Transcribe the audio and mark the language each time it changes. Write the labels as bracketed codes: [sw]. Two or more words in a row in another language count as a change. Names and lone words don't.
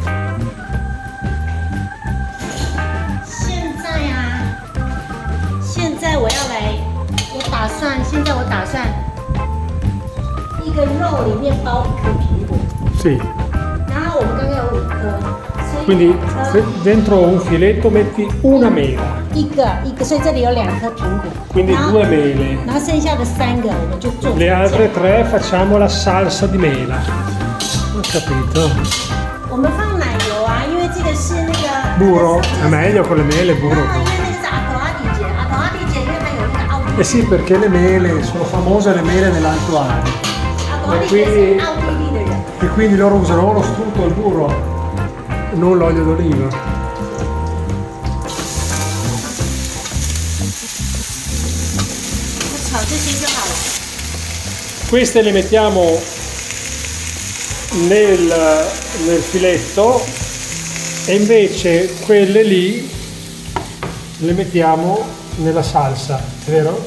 [zh] 现在我打算一个肉里面包1颗苹果。 [it] Sì. [zh] 然后我们刚刚有5颗， [it] Quindi dentro un filetto metti una mela. [zh] 一个，所以这里有2颗苹果。 [it] Quindi 2 mele. [zh] 然后剩下的3个我们就做。 [it] Le altre 3 facciamo la salsa di mela. Ho capito. [zh] 我们放奶油啊，因为这个是那个 [it] Burro, è meglio con le mele burro. [zh] 因为那个是阿头阿弟姐，因为它有那个奥地利。 [it] Eh sì, perché le mele sono famose le mele nell'Alto Adige. [zh] 阿头阿弟姐是奥地利的人。 [it] E quindi loro usano o lo strutto o il burro, non l'olio d'oliva. Queste le mettiamo nel filetto e invece quelle lì le mettiamo nella salsa, è vero?